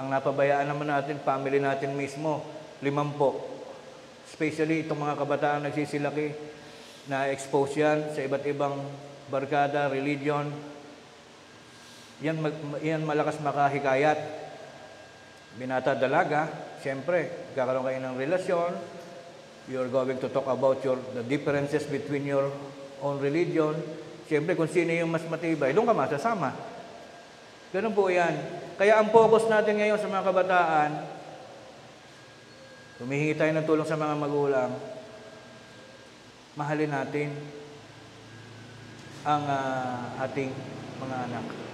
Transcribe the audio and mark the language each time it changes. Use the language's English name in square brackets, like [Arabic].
[Filipino] Ang napabayaan naman natin, family natin mismo, 5. Especially itong mga kabataan nagsisilaki, na-expose yan sa iba't ibang barkada, religion. Yan malakas makahikayat. Binata, dalaga, siyempre, kakaroon kayo ng relasyon. [English] You're going to talk about the differences between your own religion. [Filipino] Siyempre, kung sino yung mas matibay, doon ka masasama. Ganun po yan. Kaya ang focus natin ngayon sa mga kabataan, humihingi tayo ng tulong sa mga magulang, mahalin natin ang ating mga anak.